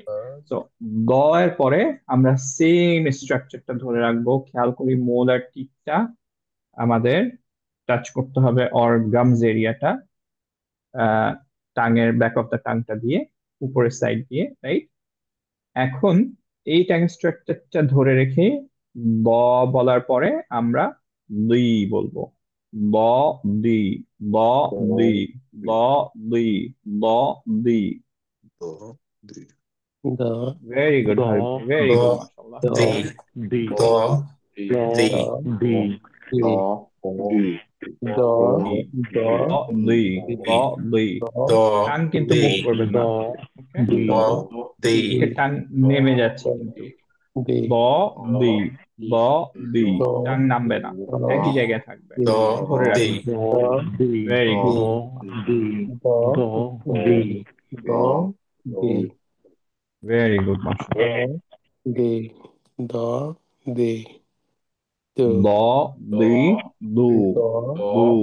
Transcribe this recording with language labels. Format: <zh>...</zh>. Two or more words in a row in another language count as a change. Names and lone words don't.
<bn>তো দ এর পরে আমরা সেম স্ট্রাকচারটা ধরে রাখবো, খেয়াল করি মোলার টিপটা আমাদের টাচ করতে হবে</bn> <en>or gums</en> <bn>এরিয়াটা, টাঙের</bn> <en>back of the</en> <bn>টাংটা দিয়ে উপরের সাইড দিয়ে, রাইট? এখন এই টাং স্ট্রাকচারটা ধরে রেখে ব বলার পরে আমরা দুই বলবো, ব দি ব দি ব দি ব দি। দ দি</bn> <en>very good, very good,</en> <bn>মাশাআল্লাহ। দি দ দি দি ব দি ব দি, দ টাং কিন্তু দি মুভ করবেন না, ওকে? দ দি ওকে, টাং নেমে যাচ্ছে কিন্তু, ব দি ব দি, টাং নামবে না, একই জায়গায় থাকবে, দ ধরে দি</bn> <en>রাখবেন। very good, very good, মাশাআল্লাহ।</en> <bn>দ দি দু দু</bn>